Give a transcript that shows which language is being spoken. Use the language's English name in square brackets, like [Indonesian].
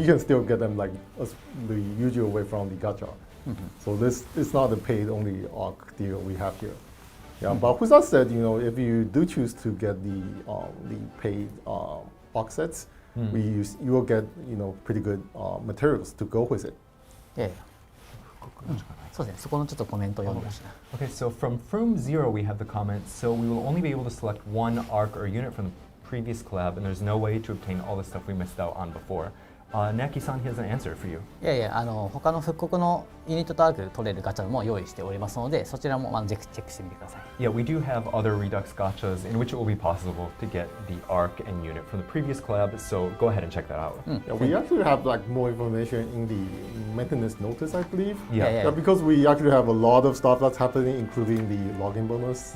[English] You can still get them like the usual way from the gacha. So this is not a paid only ARC deal we have here. Yeah, but with that said, if you do choose to get the paid ARC sets, you will get pretty good materials to go with it. [Japanese] そうですね、そこのちょっとコメントを読んでほしいな。 [English] Okay, so from Froom Zero we have the comment, so we will only be able to select one arc or unit from the previous collab, and there's no way to obtain all the stuff we missed out on before. Knacky-san has an answer for you. [Japanese] いやいや、他の復刻のユニットとアーク取れるガチャも用意しておりますので、そちらもチェックしてみてください。 [English] Yeah, we do have other Redux gachas in which it will be possible to get the arc and unit from the previous collab, so go ahead and check that out. Yeah, we actually have like more information in the maintenance notice, I believe. Yeah. Yeah, because we actually have a lot of stuff that's happening, including the login bonus